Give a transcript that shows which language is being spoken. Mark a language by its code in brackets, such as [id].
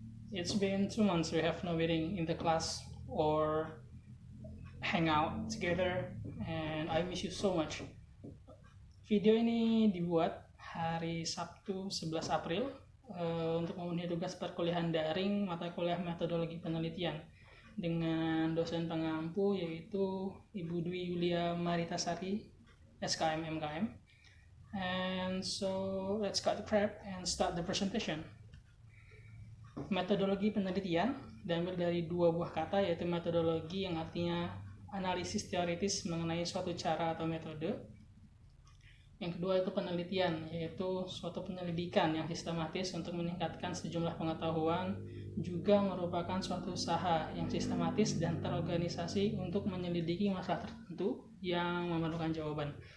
[en] It's been 2 months we have no meeting in the class or hang out together, and I miss you so much. [id] Video ini dibuat hari Sabtu 11 April untuk memenuhi tugas perkuliahan daring mata kuliah metodologi penelitian dengan dosen pengampu yaitu Ibu Dwi Yulia Maritasari, SKM MKM. [en] And so let's cut the crap and start the presentation. [id] Metodologi penelitian diambil dari dua buah kata, yaitu metodologi yang artinya analisis teoritis mengenai suatu cara atau metode. Yang kedua itu penelitian, yaitu suatu penyelidikan yang sistematis untuk meningkatkan sejumlah pengetahuan, juga merupakan suatu usaha yang sistematis dan terorganisasi untuk menyelidiki masalah tertentu yang memerlukan jawaban.